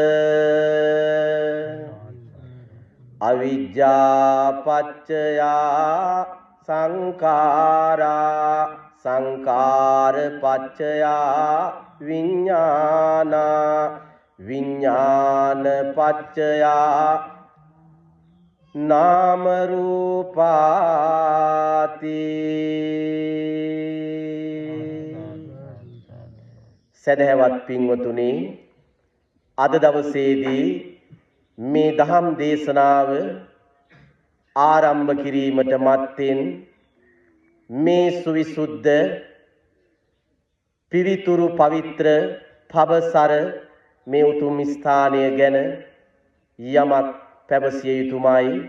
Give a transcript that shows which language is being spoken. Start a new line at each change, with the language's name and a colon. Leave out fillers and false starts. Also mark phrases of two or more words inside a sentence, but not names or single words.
Pali: අවිජ්ජා පච්චයා සංඛාරා संकार पच्चया विज्ञान विज्ञान पच्चया नाम रूपाति
Sinhala: සදහවත් පින්වතුනි අද දවසේදී මේ දහම් දේශනාව ආරම්භ කිරීමට මත්තෙන් මේ සුවිසුද්ධ පිවිතුරු පවිත්‍ර පවසර මේ උතුම් ස්ථානය ගැන යමක් පැවසිය යුතුමයි.